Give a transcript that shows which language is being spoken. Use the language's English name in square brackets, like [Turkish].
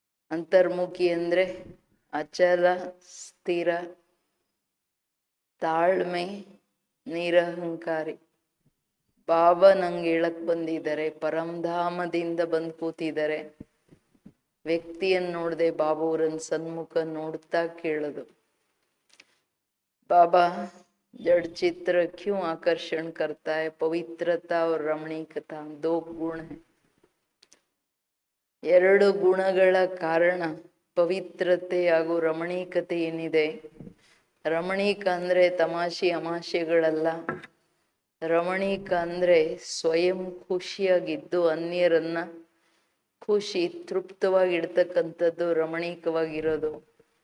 [Kannada] ಅಂತರ್ಮುಖಿ ಅಂದರೆ ಅಚಲ, ಸ್ಥಿರ, ತಾಳ್ಮೆ, ನಿರಹಂಕಾರಿ. ಬಾಬಾ ನಂಗೆ ಹೇಳಕ್ ಬಂದಿದ್ದಾರೆ, ಪರಂಧಾಮದಿಂದ ಬಂದು ಕೂತಿದ್ದಾರೆ. ವ್ಯಕ್ತಿಯನ್ನು ನೋಡದೆ ಬಾಬಾವ್ರನ್ನ ಸನ್ಮುಖ ನೋಡ್ತಾ ಕೇಳೋದು. [Hindi] ಬಾಬಾ जड़ चित्र क्यों आकर्षण करता है? पवित्रता और रमणीकता दो गुण है. [Kannada] ಎರಡು ಗುಣಗಳ ಕಾರಣ ಪವಿತ್ರತೆ ಹಾಗೂ ರಮಣೀಕತೆ ಏನಿದೆ. ರಮಣೀಕ ಅಂದ್ರೆ ತಮಾಷೆ ಅಮಾಷೆಗಳಲ್ಲ. ರಮಣೀಕ ಅಂದ್ರೆ ಸ್ವಯಂ ಖುಷಿಯಾಗಿದ್ದು ಅನ್ಯರನ್ನ ಖುಷಿ ತೃಪ್ತವಾಗಿಡ್ತಕ್ಕಂಥದ್ದು ರಮಣೀಕವಾಗಿರೋದು.